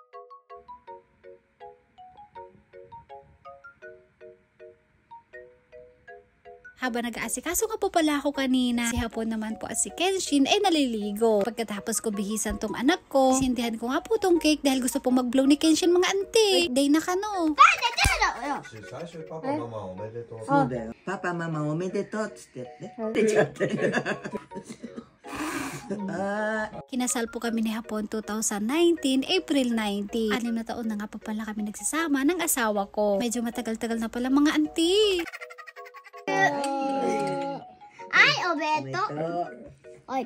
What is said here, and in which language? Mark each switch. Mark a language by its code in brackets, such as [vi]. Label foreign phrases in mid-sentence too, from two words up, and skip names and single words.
[tl] Habang nag-aasikaso nga po pala ako kanina, si Hapon naman po at si Kenshin ay naliligo. Pagkatapos ko bihisan tong anak ko, sindihan ko nga po tong cake dahil gusto pong mag-blow ni Kenshin mga auntie. Birthday na ka no. [ja] 最初パパママおめでとう。そうだよ。パパママおめでとうっつってね。出ちゃってる。 [tl] Kinasal po kami ni Hapon 2019, April 19. 6 na taon na nga po pala kami nagsasama ng asawa ko. Medyo matagal-tagal na pala mga auntie. Ay, obeto. Ay,